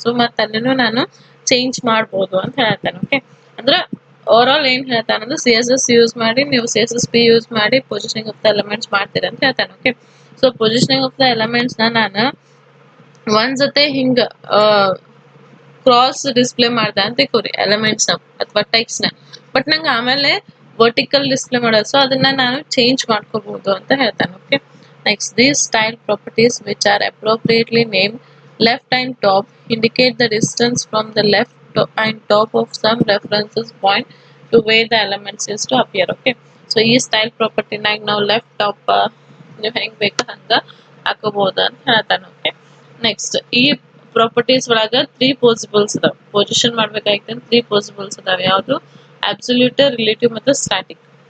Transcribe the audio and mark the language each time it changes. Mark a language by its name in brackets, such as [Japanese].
[Kannada] So ಮತ್ತೆ ಅಲ್ಲಿನೂ ನಾನು ಚೇಂಜ್ ಮಾಡ್ಬೋದು ಅಂತ ಹೇಳ್ತಾನೆ. ಓಕೆ, ಅಂದ್ರೆ ಓವರ್ ಆಲ್ ಏನ್ ಹೇಳ್ತಾನೆ ಅಂದ್ರೆ CSS ಯೂಸ್ ಮಾಡಿ ನೀವು CSSP ಯೂಸ್ ಮಾಡಿ ಪೊಸಿಷನಿಂಗ್ ಆಫ್ ದ ಎಲಿಮೆಂಟ್ಸ್ ಮಾಡ್ತೀರ ಅಂತ ಹೇಳ್ತಾನೆ. Okay, so positioning of the elements ನಾನು ಒಂದ್ಸತೆ ಹಿಂಗ ಕ್ರಾಸ್ ಡಿಸ್ಪ್ಲೇ ಮಾಡ್ದೆ ಅಂತ ತಿಳ್ಕೊರಿ ಎಲಿಮೆಂಟ್ಸ್ ನ ಅಥವಾ ಟೆಕ್ಸ್ಟ್ ನ, ಬಟ್ ನಂಗೆ ಆಮೇಲೆ ವರ್ಟಿಕಲ್ ಡಿಸ್ಪ್ಲೇ ಮಾಡೋದು, ಸೊ ಅದನ್ನ ನಾನು ಚೇಂಜ್ ಮಾಡ್ಕೋಬಹುದು ಅಂತ ಹೇಳ್ತಾನೆ. [English] Okay, next, these style properties which are appropriately named left and top indicate the distance from the left and top of some references point to where the elements is to appear. [Kannada] Okay, so ಈ style ಪ್ರಾಪರ್ಟಿನಾಗ ನಾವು left top ನೀವು ಹೆಂಗ್ ಬೇಕು ಹಂಗ ಹಾಕೋಬಹುದು ಅಂತ ಹೇಳ್ತಾನೆ. Okay, next ಈ ಪ್ರಾಪರ್ಟೀಸ್ ಒಳಗ 3 ಪಾಸಿಬಲ್ಸ್ ಅದಾವ. ಪೊಸಿಷನ್ ಮಾಡ್ಬೇಕಾಗಿತ್ತು 3 ಪಾಸಿಬಲ್ಸ್ ಅದಾವ. ಯಾವುದು, ಅಬ್ಸಲ್ಯೂಟ್, ರಿಲೇಟಿವ್ ಮತ್ತು ಸ್ಟ್ಯಾಟಿಕ್.